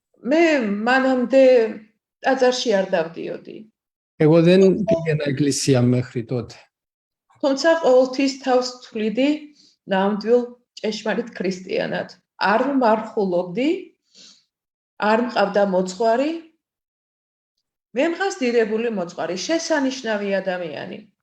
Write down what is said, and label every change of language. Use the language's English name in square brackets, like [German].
[Georgian] მე მანამდე ტაძარში არ დავდიოდი. [Greek] Εγώ δεν πήγαινα εκκλησία μέχρι τότε. [Georgian] თუმცა ყოველთვის თავს თვლიდი ნამდვილ ჭეშმარიტ ქრისტიანად. არ მარხულობდი, არ მყავდა მოძღვარი. მე მყავს დიდებული მოწყარი, შესანიშნავი ადამიანი.